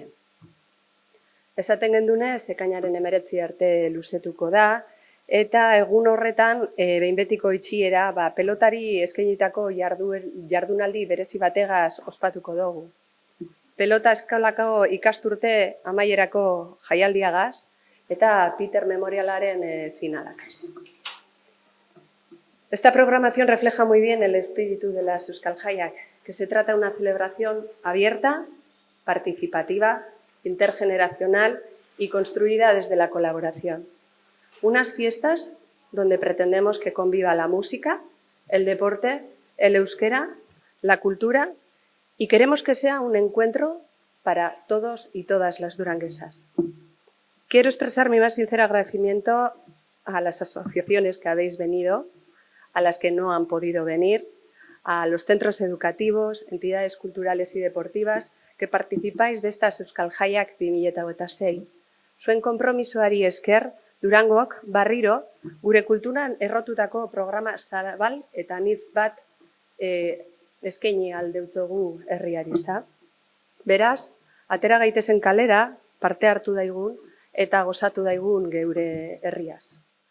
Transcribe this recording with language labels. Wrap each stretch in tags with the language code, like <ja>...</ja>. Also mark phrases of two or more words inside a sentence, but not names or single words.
<eu>Esaten gendunez, ekainaren 19 arte luzetuko da, eta egun horretan, behin betiko itxiera, pelotari eskainitako jardunaldi berezi bategaz ospatuko dugu. Pelota eskolako ikasturte amaierako jaialdiagaz, eta Peter Memorialaren finalakaz.</eu> <es>Esta programación refleja muy bien el espíritu de las Euskal Jaiak, que se trata de una celebración abierta, participativa, intergeneracional y construida desde la colaboración. Unas fiestas donde pretendemos que conviva la música, el deporte, el euskera, la cultura y queremos que sea un encuentro para todos y todas las duranguesas. Quiero expresar mi más sincero agradecimiento a las asociaciones que habéis venido, a las que no han podido venir, a los centros educativos, entidades culturales y deportivas que participáis de estas Euskal Jaiak 2026.</es> <eu>Zuen konpromisoari esker, Durangok barriro gure kulturan errotutako programa zabal eta anitz bat eskaini aldeutzogu herriari, ezta? Beraz, atera gaitezen kalera, parte hartu daigun eta gozatu daigun geure herriaz.</eu>